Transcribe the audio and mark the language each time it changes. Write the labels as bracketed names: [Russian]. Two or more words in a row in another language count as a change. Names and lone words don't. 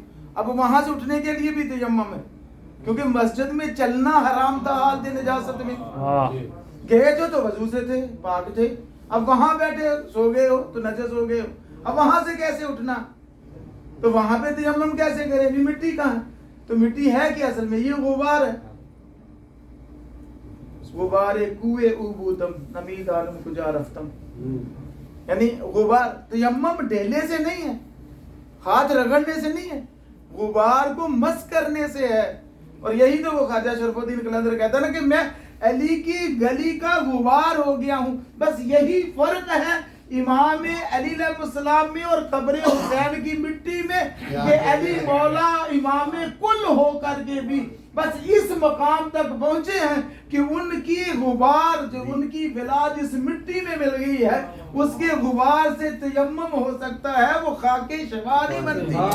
[Urdu] اب وہاں سے اٹھنے کے لیے بھی تیمم ہے، کیونکہ مسجد میں چلنا حرام تھا حالت نجاست میں. گئے تو وضو سے تھے، پاک تھے. اب وہاں بیٹھے سو گئے ہو تو نجس ہو گئے ہو. اب وہاں سے کیسے اٹھنا؟ تو وہاں پہ تیمم کیسے کریں؟ بھی مٹی کہاں ہے؟ تو مٹی ہے کہ اصل میں یہ غبار ہے. [Persian] غبار کوئے او بودم نمید عالم کجا رفتم. [Urdu] یعنی غبار تیمم ڈھیلے سے نہیں ہے، ہاتھ رگڑنے سے نہیں ہے، غبار کو مس کرنے سے ہے. اور یہی تو وہ خواجہ شرف الدین قلندر کہتا ہے نا کہ میں علی کی گلی کا غبار ہو گیا ہوں. بس یہی فرق ہے امام علی علیہ السلام میں اور قبر حسین کی مٹی میں، کہ علی مولا امام کل ہو کر کے بھی بس اس مقام تک پہنچے ہیں کہ ان کی غبار جو ان کی بلاد اس مٹی میں مل گئی ہے، اس کے غبار سے تیمم ہو سکتا ہے، وہ خاک شفا نہیں بنتی.